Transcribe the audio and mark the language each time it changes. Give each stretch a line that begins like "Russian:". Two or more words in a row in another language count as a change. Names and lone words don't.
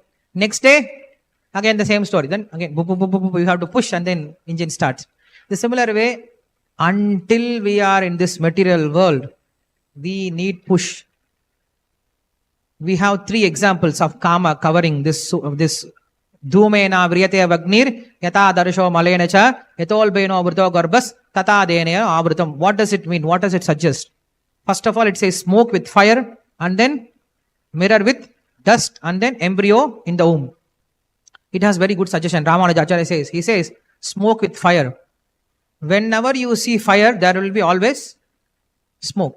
English: Next day, again the same story. Then again, you have to push and then engine starts. The similar way, until we are in this material world, we need push. We have 3 examples of karma covering this
Sanskrit: Dhumena vriyate vagnir yata darsho malena cha yatol beno avrto garbas tata denaya avrutam.
English: What does it mean? What does it suggest? First of all, it says smoke with fire, and then mirror with dust, and then embryo in the womb. It has very good suggestion. Ramanuja Acharya says, he says smoke with fire. Whenever you see fire, there will be always smoke.